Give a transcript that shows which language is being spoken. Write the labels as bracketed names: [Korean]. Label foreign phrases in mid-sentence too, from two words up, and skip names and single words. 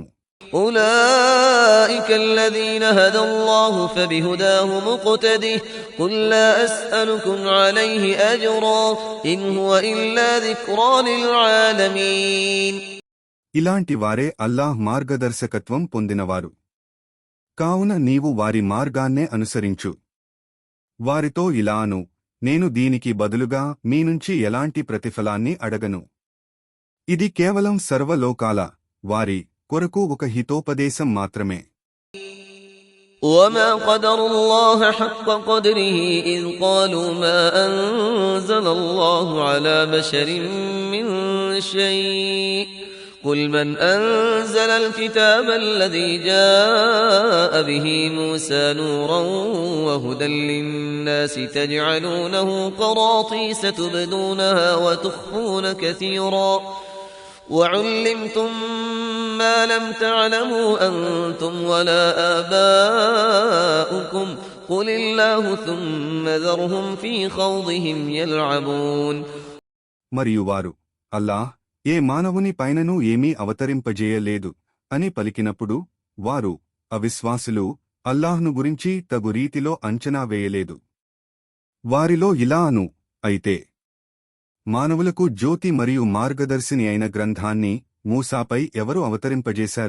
[Arabic] أولئك الذين هدى الله فبهداه مقتده قل لا أسألكم عليه أجرا إن هو إلا ذكرى للعالمين. [Telugu] ఇలాంటి వారే అల్లాహ్ మార్గదర్శకత్వం పొందినవారు. కావున నీవు వారి మార్గాన్నే అనుసరించు. వారితో ఇలాను, నేను దీనికి బదులుగా మీ నుంచి ఎలాంటి ప్రతిఫలాన్ని అడగను. ఇది కేవలం సర్వలోకాల వారి కొరకు ఒక హితోపదేశం మాత్రమే. [Arabic] وما قدر الله حق قدره إذ قالوا ما أنزل الله على بشر من شيء قل من أنزل الكتاب الذي جاء به موسى نورا وهدى للناس تجعلونه قراطيس تبدونها وتخفون كثيرا وعلمتم ما لم تعلموا أنتم ولا آباؤكم قل الله ثم ذرهم في خوضهم يلعبون. [Telugu] మరియు వారు, అల్లాహ్ ఏ మానవుని పైననూ ఏమీ అవతరింపజేయలేదు అని పలికినప్పుడు వారు, అవిశ్వాసులు, అల్లాహ్ను గురించి తగు రీతిలో అంచనా వేయలేదు. వారిలో ఇలా అను, అయితే మానవులకు జ్యోతి మరియు మార్గదర్శిని అయిన గ్రంథాన్ని మూసాపై ఎవరు అవతరింపజేశారు?